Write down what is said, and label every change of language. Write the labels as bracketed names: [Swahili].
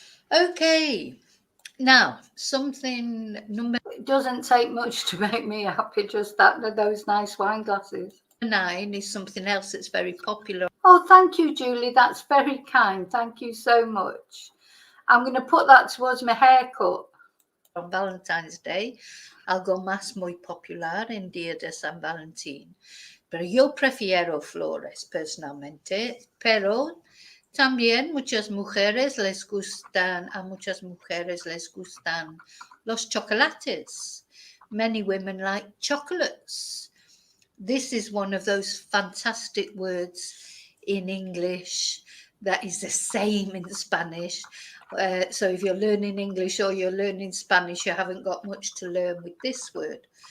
[English] Okay, now something number. It doesn't take much to make me happy, just those nice wine glasses. 9 is something else that's very popular. Oh, thank you, Julie. That's very kind. Thank you so much. I'm going to put that towards my haircut. On Valentine's Day, [Spanish] algo más muy popular en Día de San Valentín. Pero yo prefiero flores personalmente, pero también a muchas mujeres les gustan los chocolates. [English] Many women like chocolates. This is one of those fantastic words in English that is the same in Spanish. So if you're learning English or you're learning Spanish, you haven't got much to learn with this word.